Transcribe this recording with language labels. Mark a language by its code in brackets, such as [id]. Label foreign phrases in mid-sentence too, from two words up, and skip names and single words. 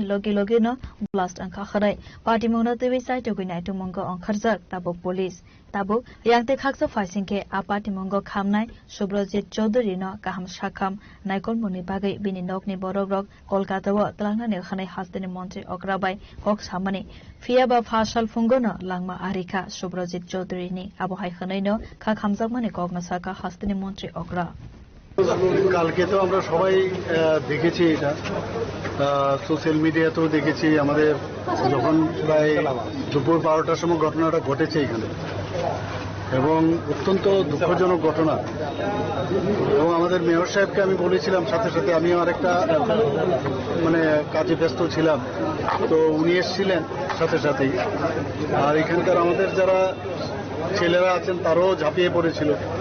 [trp] logi no blast angkha khanai party mungna tebi site to ginai to monggo angkharjak tabo police tabo yangte khaksa faisingke a party monggo khamnai Subrajit Chaudhary no kaham shakham naikol muni pagai bini nokni borogrok Kolkata wa tlangna ne khanai hastani montre okrabai kok samani fiaba fashal fungo no langma arika Subrajit Chaudhary ni abo hai khanai no kha khamjak mani kokna saka hastani montre okra [bn] কালকে তো আমরা সবাই দেখেছি এটা [en] social media [bn] দেখেছি আমাদের যখন প্রায় দুপুর 12টার সময় ঘটনাটা ঘটেছে এখানে এবং অত্যন্ত দুঃখজনক ঘটনা এবং আমাদের মেয়র সাহেবকে আমি বলেছিলাম সাথে সাথে আমি আরেকটা মানে কাজে ব্যস্ত ছিলাম তো উনি এসেছিলেন সাথে সাথেই আর এখানকার আমাদের যারা ছেলেরা আছেন তারাও ঝাঁপিয়ে পড়েছিল